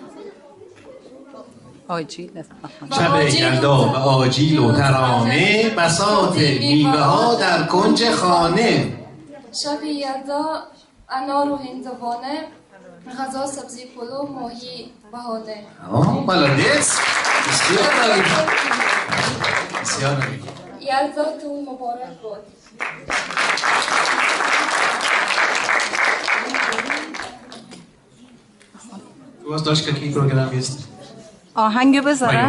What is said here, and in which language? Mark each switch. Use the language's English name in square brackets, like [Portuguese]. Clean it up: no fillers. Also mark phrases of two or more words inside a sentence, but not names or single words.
[Persian] شب یلدا و آجیل و ترانه، بساط میوه ها در کنج خانه. شب یلدا انار و هندوانه، غذا سبزی پلو ماهی بهانه. بلدیس بسیار عالی، بسیار عالی. یلداتون مبارک باد. [Russian] У вас тоже какие программы есть? [Persian] آهنگ بذارم؟